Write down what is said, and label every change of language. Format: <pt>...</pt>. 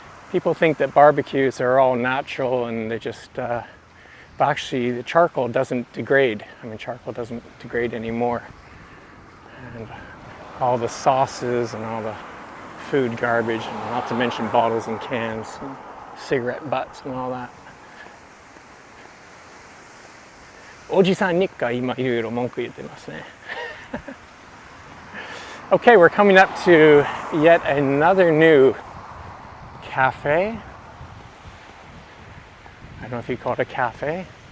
<en>People think that barbecues are all natural and they just, but actually the charcoal doesn't degrade. I mean, charcoal doesn't degrade anymore. And all the sauces and all the food garbage, and not to mention bottles and cans, and cigarette butts and all that.</en> <ja>おじさんニッカ今いろいろ文句言ってますね。</ja> <en>Okay, we're coming up to yet another new cafe. I don't know if you call it a cafe.</en>